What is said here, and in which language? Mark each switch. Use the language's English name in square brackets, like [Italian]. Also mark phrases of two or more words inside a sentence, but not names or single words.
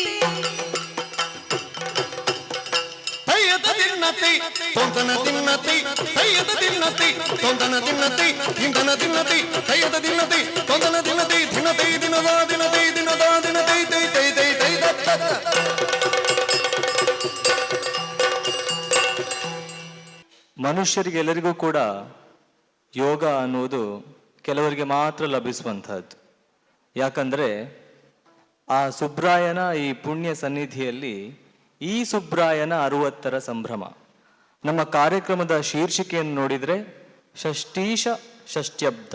[Kannada] ತೈಯದ ದಿನ್ನತಿ ತೋಂತನ ದಿನ್ನತಿ ತೈಯದ ದಿನ್ನತಿ ತೋಂತನ ದಿನ್ನತಿ ಧೀಂತನ ದಿನ್ನತಿ ತೈಯದ ದಿನ್ನತಿ ತೋಂತನ ದಿನ್ನತಿ ದಿನತೈ ದಿನದ ದಿನತೈ ದಿನದ ದಿನತೈ ತೈ ತೈ ತೈ ತೈ ದತ್ತ ಮನುಷ್ಯರಿಗೆಲ್ಲರಿಗೂ ಕೂಡ ಯೋಗ ಅನ್ನುವುದು ಕೆಲವರಿಗೆ ಮಾತ್ರ ಲಭಿಸುವಂತಹದ್ದು. ಯಾಕಂದರೆ ಆ ಸುಬ್ರಾಯನ ಈ ಪುಣ್ಯ ಸನ್ನಿಧಿಯಲ್ಲಿ ಈ ಸುಬ್ರಾಯನ 60ರ ಸಂಭ್ರಮ. ನಮ್ಮ ಕಾರ್ಯಕ್ರಮದ ಶೀರ್ಷಿಕೆಯನ್ನು ನೋಡಿದರೆ ಷಷ್ಠೀಶ ಷಷ್ಟ್ಯಬ್ದ.